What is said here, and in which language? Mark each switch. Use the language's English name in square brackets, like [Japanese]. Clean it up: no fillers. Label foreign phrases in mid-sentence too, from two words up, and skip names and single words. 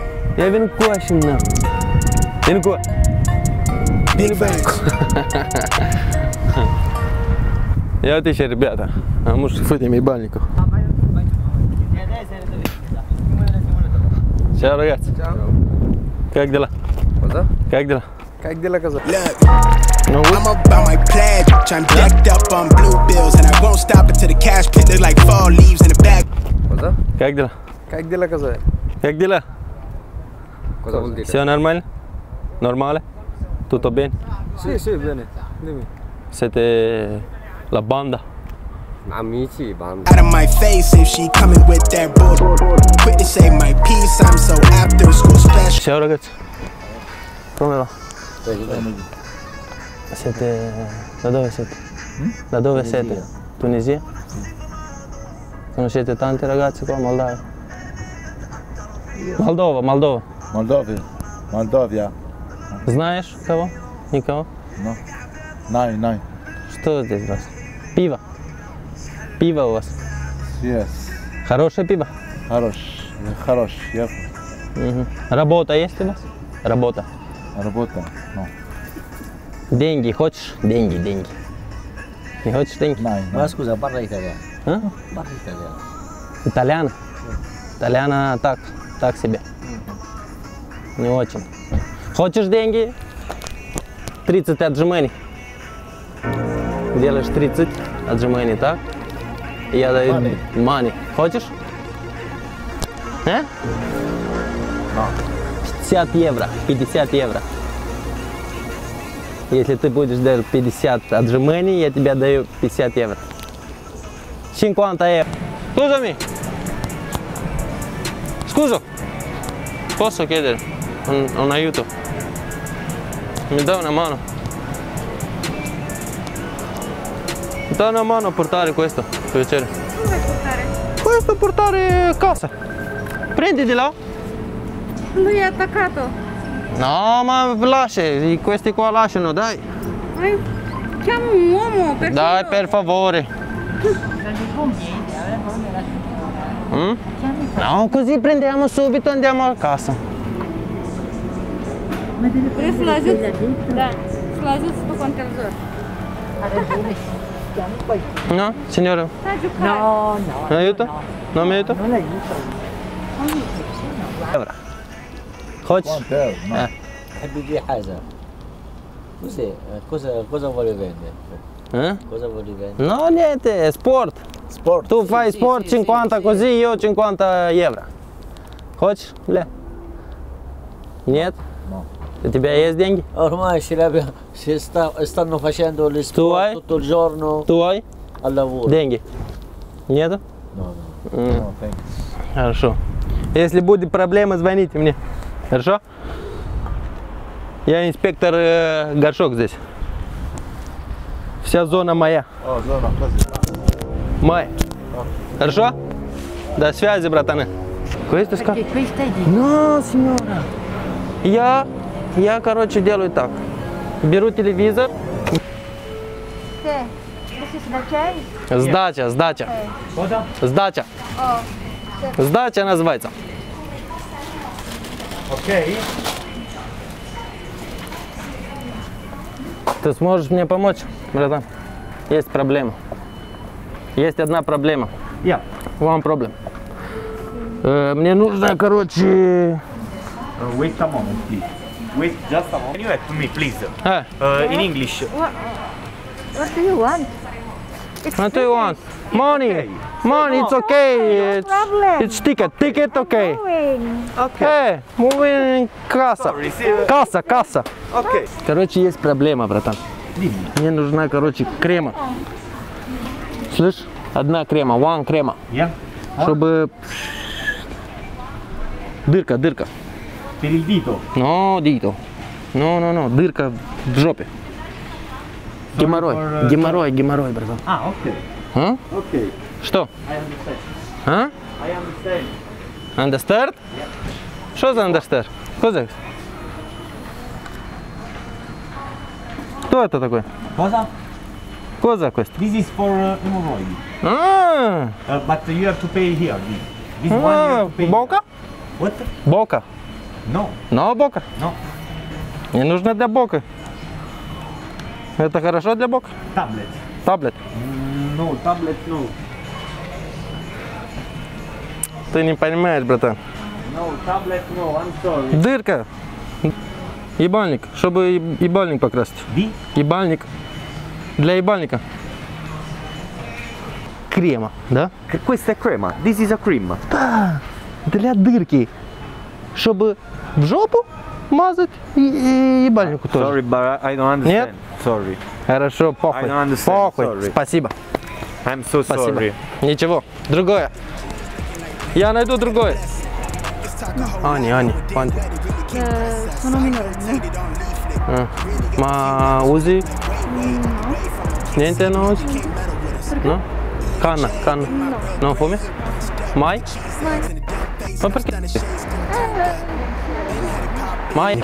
[Romanian] Ia vin cu așa, mă. Vin cu... Vin cu... Ia uite și ребята. Am uști fătem ебальников. [Italian] Ciao ragazzi. Ciao. [Russian] Как дела? [Italian] Cosa? [Russian] Как дела? Как дела, [Italian] cosa? [English] No I'm about my pledge. I'm decked up on blue bills, and I won't stop until the cash pit look like fall leaves in the back. [Italian] Cosa? [Russian] Как дела? Как дела, cosa? Как дела? [Italian] Cosa vuol dire? [Russian] Все нормально? [Italian] Normale? Tutto bene? Sì, sì, bene. Dimmi. Siete la banda? Amici, banda. [English] Out of my face if she coming with that bull. Quick to say my piece, I'm so after school special. [Italian] Ciao ragazzi. Come va? Siete... Da dove siete? Da dove siete? Tunisia? Conoscete tanti ragazzi qua a Moldova? Moldova. [Russian] Молдавия. Знаешь кого? Никого? [English] No. Nine. [Russian] Что здесь у вас? Пиво. Пиво у вас. [English] Yes. [Russian] Хорошее пиво? Хорош. Я Угу. Работа есть у вас? Работа. работа. No. Деньги хочешь? Деньги. Не хочешь деньги? [English] Nine. [Italian] Ma scusa, parla italiano. [Russian] А? [Italian] Parla italiano. [Russian] Итальяно? Итальяно так себе. Не очень. Хочешь деньги? 30 отжиманий. Делаешь 30 отжиманий, так? И я даю money. Хочешь? А? 50 евро. Если ты будешь делать 50 отжиманий, я тебе даю 50 евро. 50 евро. [Italian] Scusami! Scuso! Posso chiedere un aiuto? Mi dai una mano? Mi dai una mano a portare questo, per piacere? Come vuoi portare? Questo portare a casa. Prendi di là. Lui è attaccato. No, ma lascia, questi qua lasciano, dai. Chiama un uomo, per Dai, favore. per favore. Mm? No, così prendiamo subito e andiamo a casa. [Romanian] Vrei să-l ajut? Da. Să-l ajut să ducă un televizor. [Italian] No, signore? Stai a giocare. Mi aiuto? Non mi aiuto? Non aiuto. [Russian] Evra. Хочешь? [Italian] No. Habbi di casa. Cos'è? Cosa vuole vendere? Eh? Cosa vuole vendere? No, niente, sport. Sport. Tu fai sport 50 così, io 50 евро. [Russian] Хочешь? Ле? Нет? [Italian] No. [Russian] У тебя есть деньги? [Italian] Ormai stanno facendo le Tu sport hai? tutto il giorno Tu hai al lavoro. [Russian] деньги? Нету? [English] No. No, thanks. [Russian] Хорошо. Если будет проблема, звоните мне. Хорошо? Я инспектор Горшок здесь. Вся зона моя. [Italian] Oh, zona, così. [Russian] Моя. Хорошо? До связи, братаны. [Italian] Questo ска? No, signora. [Russian] Я, короче, делаю так. Беру телевизор. [Romanian] Ce? Vrei să-ți dai? [Russian] Сдача. Сдача. Сдача называется. Окей. Ты сможешь мне помочь, братан? Есть проблема. Есть одна проблема. [English] Yeah. One problem. [Russian] Мне нужно, короче... [English] Wait a moment, please. Wait just a moment. Can you help me, please? In English. What do you want? What do you want? Money. Money, it's okay. It's ticket, okay. Okay. Moving касса. Sorry, see, Касса. Okay. [Russian] Короче, есть проблема, братан. Мне нужна, короче, крема. Слышь? Одна крема, one крема. [English] Yeah. [Russian] Чтобы... Дырка. [Italian] Per il dito. No, dito. No, [Russian] дырка в жопе. Геморрой, братан. [English] Ah, okay. [Russian] А? [English] Okay. [Russian] Что? [English] I understand. [Russian] А? [English] I understand. Understand? [Russian] Что за understand? Козак? Кто это такой? [Italian] Cosa? Козак questo. [English] This is for hemorrhoid. [Russian] А, [English] But you have to pay here. This one you have to pay. [Russian] Бока? [English] What? [Russian] Бока. [English] No. [Russian] Но бока? [English] No. [Russian] Не нужно для бока. Это хорошо для бока? [English] Tablet. [Russian] Таблет. [English] No, tablet no. [Russian] Ты не понимаешь, братан. [English] No, tablet no, I'm sorry. [Russian] Дырка. Ебальник. Чтобы ебальник покрасить. [Italian] Di? [Russian] Ебальник. Для ебальника. Крема, да? [Italian] Questa è crema. [English] This is a cream. [Russian] Для дырки. Чтобы в жопу мазать и ебальнику тоже. [English] Sorry, but I don't understand. [Russian] Нет? [English] Sorry. [Russian] Хорошо, похуй. [English] I don't understand, [Russian] Похуй. [English] sorry. [Russian] Спасибо. [English] I'm so [Russian] Спасибо. [English] sorry. [Russian] Ничего. Другое. Я найду другое. Ани, [Italian] quanti? Sono minorenne. Ma usi? Niente non usi? No? Canna? Non fumi? Mai? Ma perché? Mai?